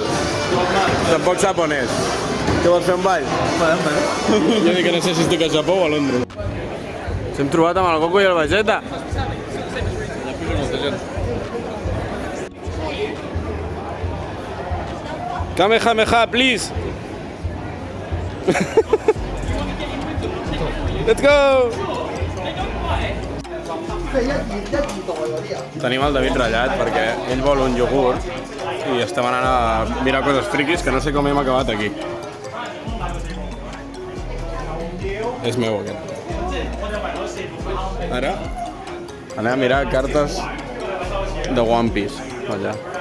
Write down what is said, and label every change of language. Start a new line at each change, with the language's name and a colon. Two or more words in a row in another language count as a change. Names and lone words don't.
Catalan: Tampoc sap on és. Què vols fer un ball? Jo dic que no sé si estic a Japó o a Londres. Ens hem trobat amb el Goku i el Vegeta. Kamehameha,
English: please! Let's go!
Catalan: Tenim el David ratllat perquè ell vol un iogurt i estem anant a mirar coses friquis que no sé com hem acabat aquí. És meu aquest. Ara anem a mirar cartes de One Piece. Allà.